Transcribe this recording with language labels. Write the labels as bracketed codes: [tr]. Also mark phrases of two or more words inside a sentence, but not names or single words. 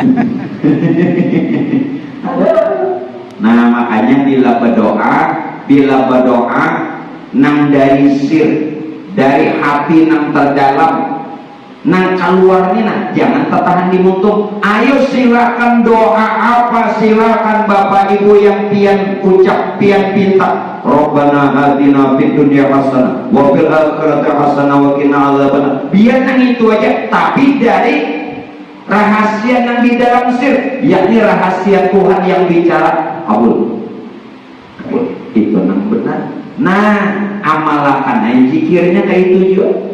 [id] Nah makanya bila berdoa nang dari sir, dari hati nang terdalam, Nang keluarnya nah, jangan tertahan di mulut. Ayo silakan doa apa, silakan Bapak Ibu yang pian ucap, pian pinta. [ar] ربنا آتنا في الدنيا حسنة وفي الآخرة حسنة وقنا عذاب النار. [id] Biar nang itu aja, tapi dari rahasia yang di dalam sir, yakni rahasia Tuhan yang bicara. Kabul. Itu nang benar. Nah, amalkan aja zikirnya kayak itu juga.